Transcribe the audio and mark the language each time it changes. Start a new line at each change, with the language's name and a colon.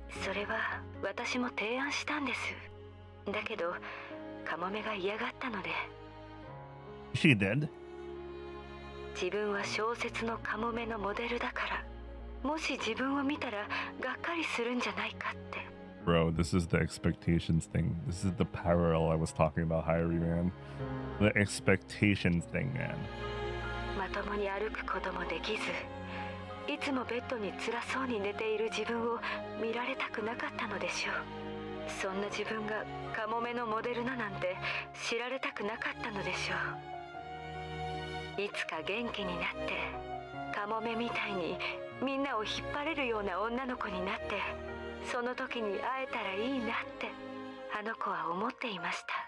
Japanese: それは私も提案したんです。だけどカモメが嫌がったので。
English: She did.
Japanese: 自分は小説のカモメのモデルだから、もし自分を見たらがっかりするんじゃないかって。
English: Bro, this is the expectations thing. This is the parallel I was talking about, Hyrie, man. The expectations thing, man.
Japanese: まともに歩くこともできず、いつもベッドに辛そうに寝ている自分を見られたくなかったのでしょう。そんな自分がカモメのモデルだなんて知られたくなかったのでしょう。いつか元気になってカモメみたいにみんなを引っ張れるような女の子になって、その時に会えたらいいなってあの子は思っていました。